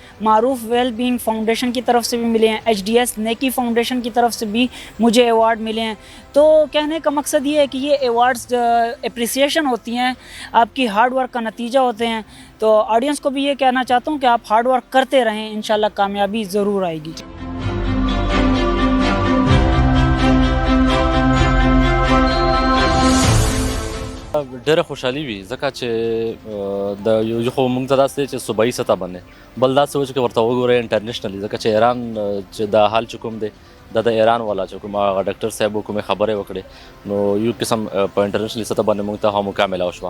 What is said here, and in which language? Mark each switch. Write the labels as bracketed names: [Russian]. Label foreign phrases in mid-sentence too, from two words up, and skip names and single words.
[Urdu] معروف ویل بیئنگ فاؤنڈیشن کی طرف سے بھی ملے ہیں، HDS نیکی فاؤنڈیشن کی طرف سے بھی مجھے ایوارڈ ملے ہیں. تو کہنے کا مقصد یہ ہے کہ یہ [English] awards appreciation [Urdu] ہوتی ہیں، آپ کی [English] hard work [Urdu] کا نتیجہ ہوتے ہیں. تو آڈینس کو بھی یہ کہنا چاہتا ہوں کہ آپ [English] hard work [Urdu] کرتے رہیں، ان شاء اللہ کامیابی ضرور آئے گی. [Pashto] ډېره خوشحالي وي ځکه چې د یو خو موږ ته داسې چې صوبایي سطح باندې بل داسې و چې ورته وګورئ انټرنیشنلي ځکه چې ایران چې د حال چې کوم دی د ایران والا چې کوم هغه ډاکټر صاحب کومې خبرې وکړې نو یو قسم په انټرنیشنلي سطح باندې موږ ته هم مکمله وشوه.